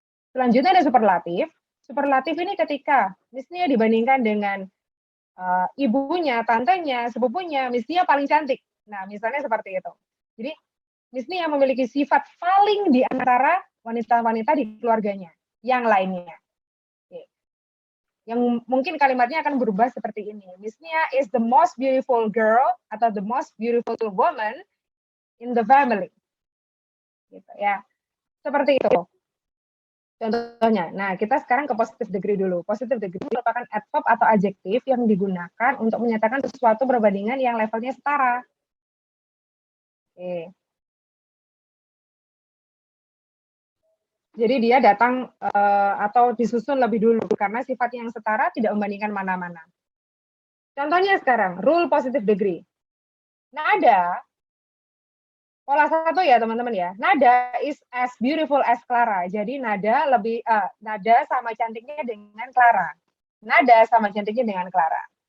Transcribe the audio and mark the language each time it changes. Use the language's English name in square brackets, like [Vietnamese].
[Indonesian] Selanjutnya ada superlatif. Superlatif ini ketika Miss Nia dibandingkan dengan ibunya, tantenya, sepupunya, Miss Nia paling cantik. Nah, misalnya seperti itu. Jadi Miss Nia memiliki sifat paling di antara wanita-wanita di keluarganya, yang lainnya. Yang mungkin kalimatnya akan berubah seperti ini. [English] Miss Nia is the most beautiful girl [Indonesian] atau [English] the most beautiful woman in the family. [Indonesian] Gitu ya. Seperti itu. Contohnya. Nah, kita sekarang ke positive degree dulu. Positive degree merupakan adverb atau adjektif yang digunakan untuk menyatakan sesuatu perbandingan yang levelnya setara. Oke. Jadi dia datang atau disusun lebih dulu karena sifat yang setara tidak membandingkan mana-mana. Contohnya sekarang, rule positive degree. Nada, pola satu ya teman-teman ya. [English] Nada is as beautiful as Clara. [Indonesian] Jadi nada sama cantiknya dengan Clara. Nada sama cantiknya dengan Clara.